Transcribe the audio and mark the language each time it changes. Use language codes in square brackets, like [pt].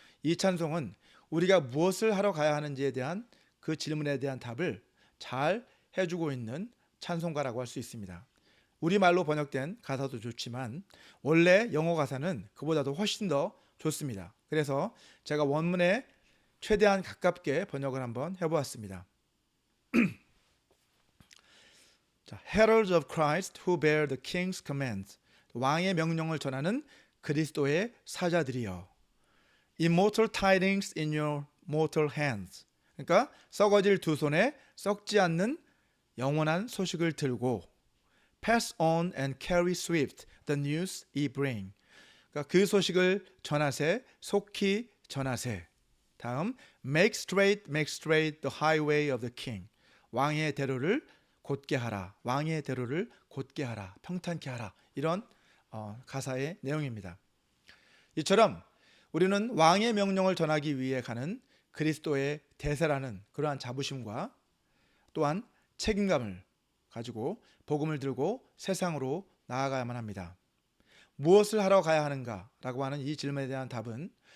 [ko] 이 찬송은 우리가 무엇을 하러 가야 하는지에 대한 그 질문에 대한 답을 잘 해주고 있는 찬송가라고 할 수 있습니다. 우리말로 번역된 가사도 좋지만 원래 영어 가사는 그보다도 훨씬 더 좋습니다. 그래서 제가 원문에 최대한 가깝게 번역을 한번 해보았습니다. [en] 자, Heralds of Christ who bear the King's commands. [ko] 왕의 명령을 전하는 그리스도의 사자들이여. [en] Immortal tidings in your mortal hands. [ko] 그러니까 썩어질 두 손에 썩지 않는 영원한 소식을 들고 [en] Pass on and carry swift the news ye bring. [ko] 그러니까 그 소식을 전하세, 속히 전하세. [en] 다음 make straight the highway of the king. [ko] 왕의 대로를 곧게 하라. 왕의 대로를 곧게 하라. 평탄케 하라. 이런 가사의 내용입니다. 이처럼 우리는 왕의 명령을 전하기 위해 가는 그리스도의 대사라는 그러한 자부심과 또한 책임감을 가지고 복음을 들고 세상으로 나아가야만 합니다. 무엇을 하러 가야 하는가 라고 하는 이 질문에 대한 답은